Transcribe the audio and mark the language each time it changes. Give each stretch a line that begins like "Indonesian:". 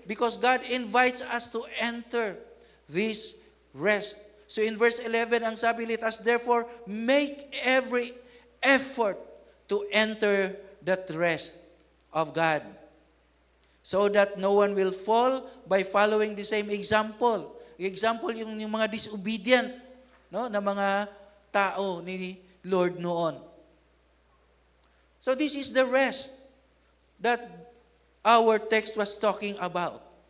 English: Because God invites us to enter this rest. So in verse 11,
Filipino: ang sabi,
English: let us therefore make every effort to enter that rest of God, so that no one will fall by following the same example.
Filipino: Example, yung mga disobedient, na mga tao ni Lord noon.
English: So this is the rest that our text was talking about.